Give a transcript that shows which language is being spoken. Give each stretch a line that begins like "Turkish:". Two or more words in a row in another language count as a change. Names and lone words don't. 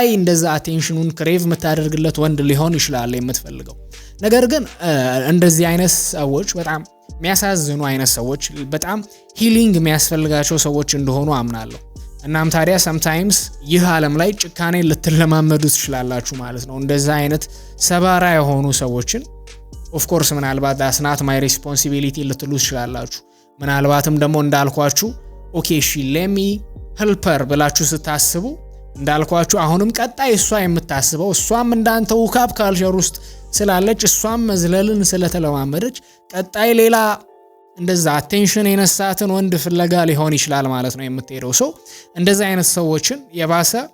Amharic: እንደዛ አቴንሽኑን ክሬቭ የምታደርግለት ወንድ ሊሆን ይችላል የምትፈልገው። ነገር ግን እንደዚህ አይነት ሰዎች በጣም የሚያሳዝኑ አይነት ሰዎች፣ በጣም ሂሊንግ የሚያስፈልጋቸው ሰዎች እንደሆኑ አምናለሁ። እናም ታዲያ sometimes ይህ ዓለም ላይ ጭካኔ ልትለማመዱ ትችላላችሁ ማለት ነው። እንደዛ አይነት ሰባራ የሆኑ ሰዎችን
English: of course
Amharic: ምናልባት
English: that's not my responsibility
Amharic: ልትሉ ትችላላችሁ። ምናልባትም ደግሞ እንዳልኳችሁ ኦኬ እሺ
English: let me help her
Amharic: ብላችሁ ስታስቡ እንዳልኳችሁ አሁንም ቀጣይ እሷ የምታስበው እሷም እንዳንተ
English: hookup culture
Amharic: ውስጥ ስላለች እሷም መዝለልን ስለተለማመደች ቀጣይ ሌላ እንደዛ አቴንሽን የነሳትን ወንድ ፍለጋ ሊሆን ይችላል ማለት ነው የምትሄደው። ሰው እንደዛ አይነት ሰዎችን የባሰ